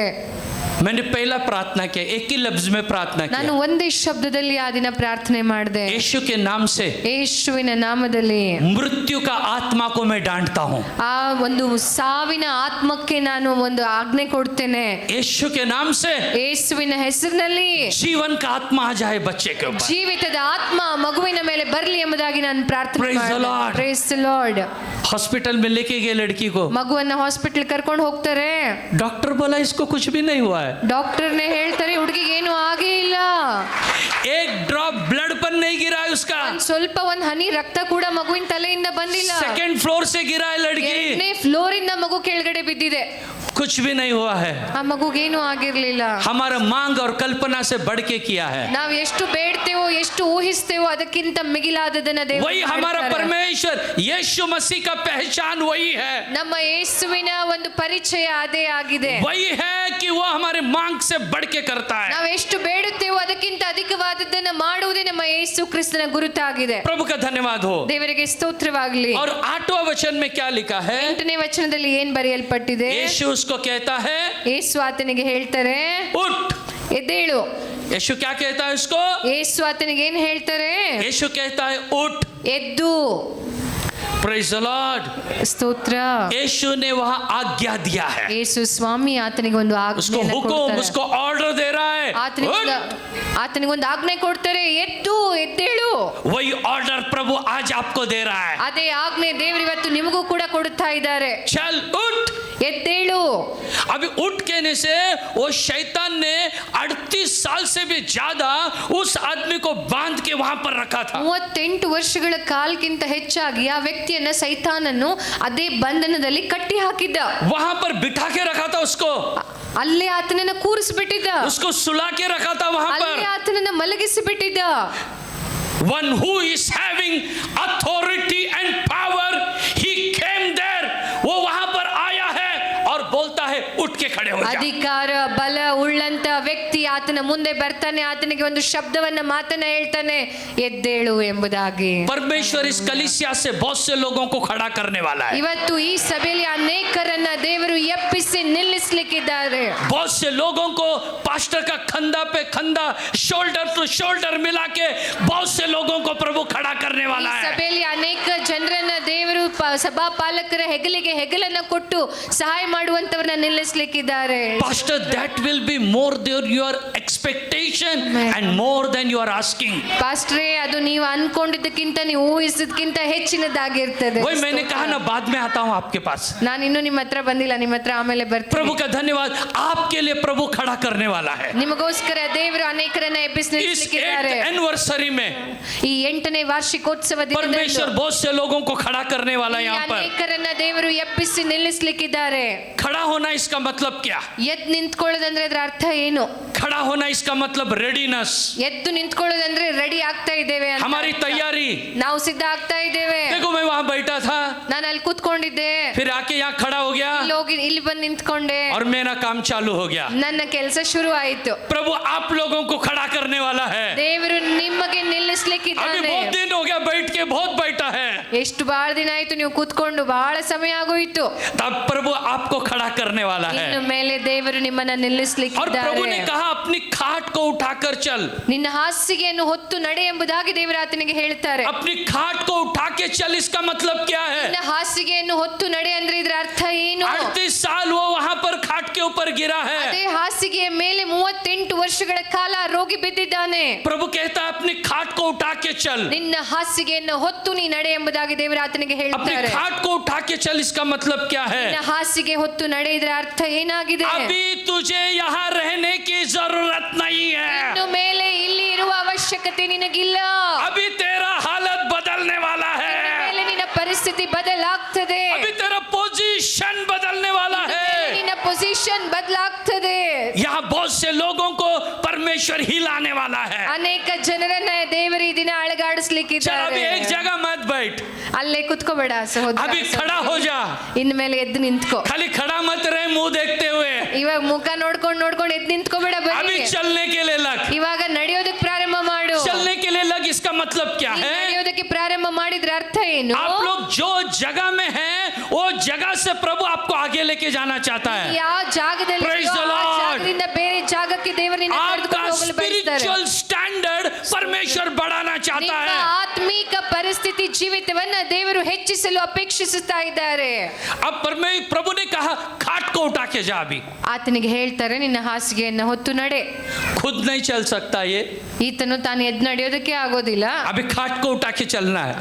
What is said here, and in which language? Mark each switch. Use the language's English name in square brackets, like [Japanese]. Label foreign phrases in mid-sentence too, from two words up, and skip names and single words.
[Hindi] मैंने पहला प्रार्थना किया, एक ही लफ्ज में प्रार्थना [Kannada] ನಾನು [Hindi] किया, [Kannada] ಒಂದೇ ಶಬ್ದದಲ್ಲಿ ಆ ದಿನ ಪ್ರಾರ್ಥನೆ ಮಾಡಿದೆ. [Hindi] यीशु के नाम से [Kannada] ಯೇಸುವಿನ ನಾಮದಲ್ಲಿ [Hindi] मृत्यु का आत्मा को मैं डांटता हूँ. [Kannada] ಆ ಒಂದು ಸಾವಿನ ಆತ್ಮಕ್ಕೆ ನಾನು ಒಂದು ಆಜ್ಞೆ ಕೊಡ್ತೇನೆ. [Hindi] यीशु के नाम से [Kannada] ಯೇಸುವಿನ ಹೆಸರಿನಲ್ಲಿ [Hindi] जीवन का आत्मा आ जाए बच्चे के ऊपर. [Kannada] ಜೀವಿತದ ಆತ್ಮ ಮಗುವಿನ ಮೇಲೆ ಬರಲಿ ಎಂಬುದಾಗಿ ನಾನು ಪ್ರಾರ್ಥನೆ [English] Praise the [Kannada] ಮಾಡಿದೆ. [English] Lord. Praise the Lord. [Hindi] हॉस्पिटल में लेके गए लड़की को, [Kannada] ಮಗುವನ್ನ ಹಾಸ್ಪಿಟಲ್ ಕರ್ಕೊಂಡು ಹೋಗ್ತಾರೆ. [Hindi] डॉक्टर बोला इसको कुछ भी नहीं हुआ है. [Kannada] ಡಾಕ್ಟರ್ನೇ ಹೇಳ್ತಾರೆ ಹುಡುಗಿಗೆ ಏನು ಆಗೇ ಇಲ್ಲ. [Hindi] एक [English] drop blood [Hindi] पर नहीं गिरा है उसका. [Kannada] ಸ್ವಲ್ಪ ಒಂದು ಹನಿ ರಕ್ತ ಕೂಡ ಮಗುವಿನ ತಲೆಯಿಂದ ಬಂದಿಲ್ಲ. [English] second floor [Hindi] से गिरा है लड़की. [Kannada] 2ನೇ ಫ್ಲೋರ್ ಇಂದ ಮಗು ಕೆಳಗಡೆ ಬಿದ್ದಿದೆ. [Hindi] कुछ भी नहीं हुआ है. [Kannada] ಆ ಮಗುಗೇನು ಆಗಿರ್ಲಿಲ್ಲ. [Hindi] हमारा मांग और कल्पना से बढ़ के किया है. [Kannada] ನಾವು ಎಷ್ಟು ಬೇಡ್ತೇವೋ, ಎಷ್ಟು ಊಹಿಸ್ತೇವೋ ಅದಕ್ಕಿಂತ ಮಿಗಿಲಾದದನ್ನ ದೇವರು [Hindi] वही हमारा [Kannada] ಮಾಡ್ತಾರೆ. [Hindi] परमेश्वर यीशु मसीह का पहचान वही है. [Kannada] ನಮ್ಮ ಯೇಸುವಿನ ಒಂದು ಪರಿಚಯ ಅದೇ ಆಗಿದೆ. [Hindi] वही है कि वो हमारे मांग से बढ़ के करता है. [Kannada] ನಾವು ಎಷ್ಟು ಬೇಡುತ್ತೇವೋ ಅದಕ್ಕಿಂತ ಅಧಿಕವಾದದ್ದನ್ನ ಮಾಡುವುದೇ ನಮ್ಮ ಯೇಸು ಕ್ರಿಸ್ತನ ಗುರುತಾಗಿದೆ. [Hindi] प्रभु का धन्यवाद हो. [Kannada] ದೇವರಿಗೆ ಸ್ತೋತ್ರವಾಗಲಿ. [Hindi] और 8वां वचन में क्या लिखा है? [Kannada] 8ನೇ ವಚನದಲ್ಲಿ ಏನ್ ಬರೆಯಲ್ಪಟ್ಟಿದೆ? [Hindi] यीशु उसको कहता है [Kannada] ಯೇಸು ಆತನಿಗೆ ಹೇಳ್ತಾರೆ [Hindi] उठ. [Kannada] ಎದ್ದೇಳು. [Hindi] यीशु क्या कहता है उसको? [Kannada] ಯೇಸು ಆತನಿಗೆ ಏನ್ ಹೇಳ್ತಾರೆ? [Hindi] यीशु कहता है उठ. [Kannada] ಎದ್ದು. [English] Praise the Lord. [Kannada] ಸ್ತೋತ್ರ. [Hindi] यीशु ने वहां आज्ञा दिया है. [Kannada] ಯೇಸು ಸ್ವಾಮಿ ಆತನಿಗೆ ಒಂದು [Hindi] उसको [Kannada] ಆಜ್ಞೆ [Hindi] हुक्म, [Kannada] ಕೊಡ್ತಾರೆ. [Hindi] उसको ऑर्डर दे रहा है. [Kannada] ಆತನಿಗೆ ಒಂದು ಆಜ್ಞೆ ಕೊಡ್ತಾರೆ, ಎದ್ದು ಎದ್ದೇಳು. [Hindi] वही ऑर्डर प्रभु आज आपको दे रहा है. [Kannada] ಅದೇ ಆಜ್ಞೆ ದೇವರು ಇವತ್ತು ನಿಮಗೂ ಕೂಡ ಕೊಡುತ್ತಾ ಇದ್ದಾರೆ. [Hindi] चल उठ. [Kannada] ಎದ್ದೇಳು. [Hindi] अभी उठ कहने से वो शैतान ने 38 साल से भी ज्यादा उस आदमी को बांध के वहां पर रखा था. [Kannada] 38 ವರ್ಷಗಳ ಕಾಲಕ್ಕಿಂತ ಹೆಚ್ಚಾಗಿ ಆ ವ್ಯಕ್ತಿಯನ್ನ ಸೈತಾನನು ಅದೇ ಬಂಧನದಲ್ಲಿ ಕಟ್ಟಿ ಹಾಕಿದ್ದ. [Hindi] वहां पर बिठा के रखा था उसको. [Kannada] ಅಲ್ಲೇ ಆತನನ್ನ ಕೂರಿಸಿಬಿಟ್ಟಿದ್ದ. [Hindi] उसको सुला के रखा था वहां [Kannada] ಅಲ್ಲೇ [Hindi] पर. [Kannada] ಆತನನ್ನ ಮಲಗಿಸಿಬಿಟ್ಟಿದ್ದ. [English] One who is having authority and power, he came there. [Hindi] वो वहां पर आया है और बोलता है उठ के खड़े हो जा. [Kannada] ಅಧಿಕಾರ ಬಲ ಉಳ್ಳಂತ ವ್ಯಕ್ತಿ ಆತನ ಮುಂದೆ ಬರ್ತಾನೆ. ಆತನಿಗೆ ಒಂದು ಶಬ್ದವನ್ನ ಮಾತನ್ನ ಹೇಳ್ತಾನೆ, ಎದ್ದೇಳು ಎಂಬುದಾಗಿ. [Hindi] परमेश्वर इस कलीसिया से बहुत से लोगों को खड़ा करने वाला है. [Kannada] ಇವತ್ತು ಈ ಸಭೆಯಲ್ಲಿ ಅನೇಕರನ್ನ ದೇವರು ಎಬ್ಬಿಸಿ ನಿಲ್ಲಿಸಲಿಕ್ಕಿದ್ದಾರೆ. [Hindi] बहुत से लोगों को पास्टर का कंधा पे कंधा, [English] shoulder to shoulder [Hindi] मिला के बहुत से लोगों को प्रभु खड़ा करने [Kannada] ಈ [Hindi] वाला है. [Kannada] ಸಭೆಯಲ್ಲಿ ಅನೇಕ ಜನರನ್ನ ದೇವರು ಸಭಾ ಪಾಲಕರ ಹೆಗಲಿಗೆ ಹೆಗಲನ್ನ ಕೊಟ್ಟು ಸಹಾಯ ಮಾಡುವಂತವರನ್ನ ನಿಲ್ಲಿಸಲಿಕ್ಕಿದ್ದಾರೆ. [English] Pastor, that will be more than your expectation and more than you are asking. [Kannada] ಪಾಸ್ಟ್ರೇ, ಅದು ನೀವು ಅನ್ಕೊಂಡಿದ್ದಕ್ಕಿಂತ ನೀವು ಊಹಿಸಿದಕ್ಕಿಂತ ಹೆಚ್ಚಿನದಾಗಿರ್ತದೆ. [Hindi] वही मैंने कहा ना, बाद में आता हूं आपके पास. [Kannada] ನಾನು ಇನ್ನೂ ನಿಮ್ಮ ಹತ್ರ ಬಂದಿಲ್ಲ, ನಿಮ್ಮ ಹತ್ರ ಆಮೇಲೆ ಬರ್ತೀನಿ. [Hindi] प्रभु का धन्यवाद, आपके लिए प्रभु खड़ा करने वाला है. [Kannada] ನಿಮಗೋಸ್ಕರ ದೇವರು ಅನೇಕರನ್ನ ಎಬ್ಬಿಸಿ [Hindi] इस [Kannada] ನಿಲ್ಲಿಸಲಿಕ್ಕಿದ್ದಾರೆ. [Hindi] 8th एनिवर्सरी में [Kannada] ಈ 8ನೇ ವಾರ್ಷಿಕೋತ್ಸವ [Hindi] परमेश्वर बहुत से लोगों को खड़ा करने वाला है. यहाँ पर [Kannada] ಅನೇಕರನ್ನ ದೇವರು ಎಬ್ಬಿಸಿ ನಿಲ್ಲಿಸಲಿಕ್ಕಿದ್ದಾರೆ. [Hindi] खड़ा होना इसका मतलब क्या? [Kannada] ಎದ್ದು ನಿಂತ್ಕೊಳ್ಳೋದಂದ್ರೆ ಅದರ ಅರ್ಥ ಏನು? [Hindi] खड़ा होना इसका मतलब रेडीनेस, [Kannada] ಎದ್ದು ನಿಂತ್ಕೊಳ್ಳೋದಂದ್ರೆ ರೆಡಿ ಆಗ್ತಾ ಇದ್ದೇವೆ ಅಂತ [Hindi] हमारी [Kannada] ಅರ್ಥ. [Hindi] तैयारी. [Kannada] ನಾವು ಸಿದ್ಧ ಆಗ್ತಾ ಇದ್ದೇವೆ. [Hindi] देखो मैं वहां बैठा था, [Kannada] ನಾನು ಅಲ್ಲಿ ಕೂತ್ಕೊಂಡಿದ್ದೆ, [Hindi] फिर आके यहाँ खड़ा हो गया [Kannada] ಇಲ್ಲಿ ಬಂದು ನಿಂತ್ಕೊಂಡೆ, [Hindi] और मेरा काम चालू हो गया। [Kannada] ನನ್ನ ಕೆಲಸ ಶುರು ಆಯಿತು. [Hindi] प्रभु आप लोगों को खड़ा करने वाला है। [Kannada] ದೇವರು ನಿಮಗೆ [Hindi] अभी [Kannada] ನಿಲ್ಲಿಸ್ಲಿಕ್ಕಿದ್ದಾನೆ. [Hindi] बहुत दिन हो गया बैठ के बहुत बैठा है, [Kannada] ಎಷ್ಟು ಬಹಳ ದಿನ ಆಯ್ತು ನೀವು ಕೂತ್ಕೊಂಡು, ಬಹಳ ಸಮಯ ಆಗೋಯ್ತು. [Hindi] तब प्रभु आपको खड़ा करने वाला है। [Kannada] ಇನ್ನು ಮೇಲೆ ದೇವರು ನಿಮ್ಮನ್ನ [Hindi] और प्रभु [Kannada] ನಿಲ್ಲಿಸ್ಲಿಕ್ಕಿದ್ದಾರೆ. [Hindi] ने कहा अपनी खाट को उठाकर चल। [Kannada] ನಿನ್ನ ಹಾಸಿಗೆಯನ್ನು ಹೊತ್ತು ನಡೆ ಎಂಬುದಾಗಿ ದೇವರು ಆತನಿಗೆ ಹೇಳ್ತಾರೆ. [Hindi] अपनी खाट को उठा के चल, इसका मतलब क्या है? [Kannada] ನಿನ್ನ ಹಾಸಿಗೆಯನ್ನು ಹೊತ್ತು ನಡೆ ಅಂದ್ರೆ ಇದರ ಅರ್ಥ ಏನು? [Hindi] 38 साल वो वहां पर खाट के ऊपर गिरा है। [Kannada] ಅದೇ ಹಾಸಿಗೆಯ ಮೇಲೆ 38 ವರ್ಷಗಳ ಕಾಲ ರೋಗಿ ಬಿದ್ದಿದ್ದಾನೆ. [Hindi] प्रभु कहता है अपनी खाट को उठा के चल। [Kannada] ನಿನ್ನ ಹಾಸಿಗೆಯನ್ನು ಹೊತ್ತು ನೀ ನಡೆ ಎಂಬುದಾಗಿ ದೇವರು ಆತನಿಗೆ [Hindi] अपनी [Kannada] ಹೇಳ್ತಾರೆ. [Hindi] खाट को उठा के चल, इसका मतलब क्या है? [Kannada] ನಿನ್ನ ಹಾಸಿಗೆ ಹೊತ್ತು ನಡೆ ಇದರ ಅರ್ಥ ಏನಾಗಿದೆ? [Hindi] अभी तुझे यहाँ रहने की जरूरत नहीं है। [Kannada] ಇನ್ನು ಮೇಲೆ ಇಲ್ಲಿ ಇರುವ ಅವಶ್ಯಕತೆ ನಿನಗಿಲ್ಲ. [Hindi] अभी तेरा हालत बदलने वाला [Kannada] ಇನ್ನು [Hindi] है। [Kannada] ಮೇಲೆ ನಿನ್ನ ಪರಿಸ್ಥಿತಿ ಬದಲಾಗ್ತದೆ. [Hindi] अभी तेरा पोजीशन बदलने वाला [Kannada] ಇನ್ನು [Hindi] है। [Kannada] ಮೇಲೆ ನಿನ್ನ ಪೊಸಿಷನ್ ಬದಲಾಗ್ತದೆ. [Hindi] यहाँ बहुत से लोगों को परमेश्वर हिलाने वाला है। [Kannada] ಅನೇಕ ಜನರನ್ನ ದೇವರು ಈ ದಿನ [Hindi] चल अभी [Kannada] ಅಳಗಾಡಿಸ್ಲಿಕ್ಕಿದ್ದಾರೆ. [Hindi] एक जगह मत बैठ, [Kannada] ಅಲ್ಲೇ ಕುತ್ಕೋಬೇಡ ಸಹೋದರ. [Hindi] अभी खड़ा हो जा। [Kannada] ಇನ್ನು ಮೇಲೆ ಎದ್ದು ನಿಂತ್ಕೋ. [Hindi] खाली खड़ा मत रहे मुंह देखते हुए, [Kannada] ಇವಾಗ ಮುಖ ನೋಡ್ಕೊಂಡು ನೋಡ್ಕೊಂಡು ಎದ್ದು ನಿಂತ್ಕೋಬೇಡ. [Hindi] अभी [Kannada] ಬನ್ನಿ, [Hindi] चलने के लिए लग। [Kannada] ಇವಾಗ ನಡೆಯೋದಕ್ಕೆ ಪ್ರಾರಂಭ ಮಾಡು. [Hindi] चलने के लिए लग, इसका मतलब क्या [Kannada] ನೀನ್ [Hindi] है? [Kannada] ನಡೆಯೋದಕ್ಕೆ ಪ್ರಾರಂಭ ಮಾಡಿದ್ರ ಅರ್ಥ ಏನು? [Hindi] आप लोग जो जगह में हैं वो जगह से प्रभु आपको आगे लेके जाना चाहता है। [Kannada] ಯಾವ ಜಾಗದಲ್ಲಿ [English] Praise the [Kannada] ಇದೆಯೋ ಆ [English] Lord. [Kannada] ಜಾಗದಿಂದ ಬೇರೆ ಜಾಗಕ್ಕೆ ದೇವರು ನಿನ್ನ [Hindi] आपका [Kannada] ಕರೆದುಕೊಂಡು ಹೋಗಲು ಬಯಸ್ತಾರೆ. [English] spiritual standard [Hindi] परमेश्वर बढ़ाना चाहता [Kannada] ನಿಮ್ಮ [Hindi] है। [Kannada] ಆತ್ಮೀಕ ಪರಿಸ್ಥಿತಿ ಜೀವಿತವನ್ನ ದೇವರು ಹೆಚ್ಚಿಸಲು ಅಪೇಕ್ಷಿಸುತ್ತಾ ಇದ್ದಾರೆ. [Hindi] अब प्रभु ने कहा खाट को उठा के जा। अभी [Kannada] ಆತನಿಗೆ ಹೇಳ್ತಾರೆ ನಿನ್ನ ಹಾಸಿಗೆಯನ್ನ ಹೊತ್ತು ನಡೆ. [Hindi] खुद नहीं चल सकता ये, [Kannada] ಈತನು ತಾನು ಎದ್ದು ನಡೆಯೋದಕ್ಕೆ ಆಗೋದಿಲ್ಲ. [Hindi] अभी खाट को उठा के चलना है।